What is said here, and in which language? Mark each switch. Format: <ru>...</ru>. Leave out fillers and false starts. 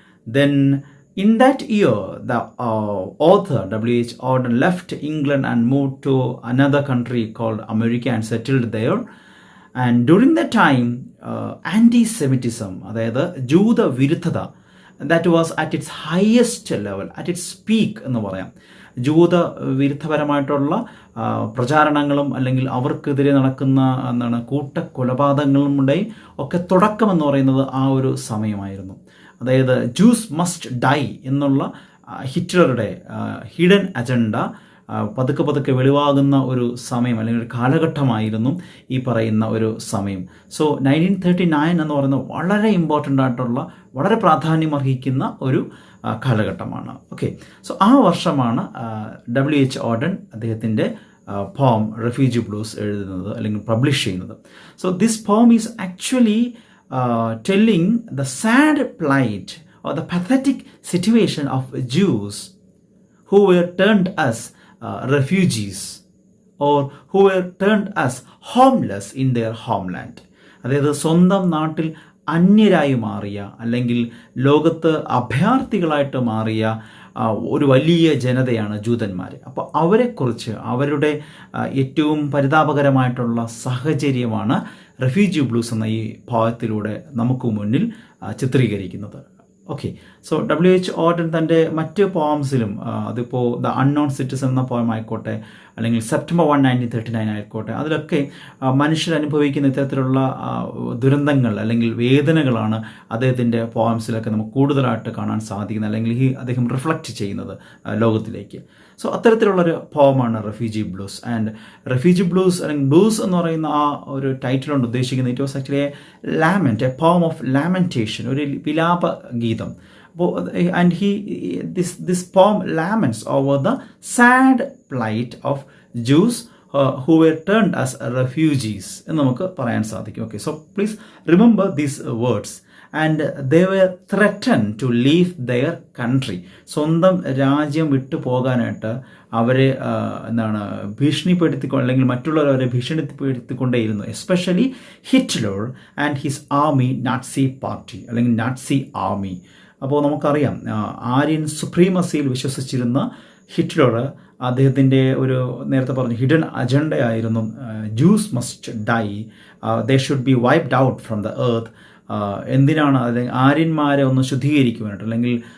<en>Then in that year, the author W.H. Auden left England and moved to another country called America and settled there. And during that time, anti-Semitism,</en> <ml>അതായത് ജൂതവിരുദ്ധത,</ml> <en>that was at its highest level, at its peak</en> <ml>എന്ന് പറയാം. ജൂത വിരുദ്ധപരമായിട്ടുള്ള പ്രചാരണങ്ങളും അല്ലെങ്കിൽ അവർക്കെതിരെ നടക്കുന്ന കൂട്ടക്കൊലപാതകങ്ങളുടെ ഒക്കെ തുടക്കം എന്ന് പറയുന്നത് ആ ഒരു സമയമായിരുന്നു. അതായത്</ml> <en>Jews must die</en> <ml>എന്നുള്ള ഹിറ്റ്ലറുടെ ഹിഡൻ അജണ്ട പതുക്കെ വെളിവാകുന്ന ഒരു സമയം അല്ലെങ്കിൽ ഒരു കാലഘട്ടമായിരുന്നു ഈ പറയുന്ന ഒരു സമയം. സോ 1939 എന്ന് പറയുന്നത് വളരെ ഇമ്പോർട്ടൻ്റ് ആയിട്ടുള്ള വളരെ പ്രാധാന്യമർഹിക്കുന്ന ഒരു കാലഘട്ടമാണ്. സോ ആ വർഷമാണ് W.H. Auden അദ്ദേഹത്തിൻ്റെ poem Refugee Blues എഴുതുന്നത് അല്ലെങ്കിൽ പബ്ലിഷ് ചെയ്യുന്നത്.</ml> <en>So this poem is actually telling the sad plight or the pathetic situation of Jews who were turned as refugees or who were turned as homeless in their homeland.</en> <ml>അതായത് സ്വന്തം നാട്ടിൽ അന്യരായി മാറിയ അല്ലെങ്കിൽ ലോകത്ത് അഭയാർത്ഥികളായിട്ട് മാറിയ ഒരു വലിയ ജനതയാണ് ജൂതന്മാർ. അപ്പോൾ അവരെക്കുറിച്ച് അവരുടെ ഏറ്റവും പരിതാപകരമായിട്ടുള്ള സാഹചര്യമാണ് റെഫ്യൂജി ബ്ലൂസ് എന്ന ഈ പോയത്തിലൂടെ നമുക്ക് മുന്നിൽ ചിത്രീകരിക്കുന്നത്. So W.H. Auden തൻ്റെ മറ്റ് പോംസിലും അതിപ്പോൾ ദ അൺനോൺ സിറ്റിസൺ എന്ന പോയം ആയിക്കോട്ടെ അല്ലെങ്കിൽ സെപ്റ്റംബർ 1, 1939 ആയിക്കോട്ടെ, അതിലൊക്കെ മനുഷ്യരനുഭവിക്കുന്ന ഇത്തരത്തിലുള്ള ദുരന്തങ്ങൾ അല്ലെങ്കിൽ വേദനകളാണ് അദ്ദേഹത്തിൻ്റെ പോംസിലൊക്കെ നമുക്ക് കൂടുതലായിട്ട് കാണാൻ സാധിക്കുന്നത് അല്ലെങ്കിൽ അദ്ദേഹം റിഫ്ലക്റ്റ് ചെയ്യുന്നത് ലോകത്തിലേക്ക്. സോ അത്തരത്തിലുള്ളൊരു പോമാണ് refugee blues. And refugee blues അല്ലെങ്കിൽ ബ്ലൂസ് എന്ന് പറയുന്ന ആ ഒരു ടൈറ്റിൽ കൊണ്ട് ഉദ്ദേശിക്കുന്നത്</ml> <en>it was actually a lament, a poem of lamentation,</en> <ml>ഒരു വിലാപ ഗീതം.</ml> <en>And this poem laments over the sad plight of Jews who were turned as refugees</en> <ml>എന്ന് നമുക്ക് പറയാൻ സാധിക്കും.</ml> <en>So please remember these words. And they were threatened to leave their country.</en> <ml>സ്വന്തം രാജ്യം വിട്ടു പോകാനായിട്ട് അവരെ ഭീഷണിപ്പെടുത്തിക്കൊണ്ട് അല്ലെങ്കിൽ മറ്റുള്ളവരെ ഭീഷണിപ്പെടുത്തിക്കൊണ്ടേയിരുന്നു.</ml> <en>Especially Hitler and his army, Nazi party അല്ലെങ്കിൽ Nazi army.</en> <ml>അപ്പോൾ നമുക്കറിയാം, ആര്യൻ സുപ്രീമസിയിൽ വിശ്വസിച്ചിരുന്ന ഹിറ്റ്ലർ അദ്ദേഹത്തിൻ്റെ ഒരു നേരത്തെ പറഞ്ഞു hidden അജണ്ടയായിരുന്നു</ml> <en>Jews must die, they should be wiped out from the earth.</en> <ml>എന്തിനാണ് അല്ലെങ്കിൽ ആര്യന്മാരെ ഒന്ന് ശുദ്ധീകരിക്കുവാനായിട്ട് അല്ലെങ്കിൽ</ml>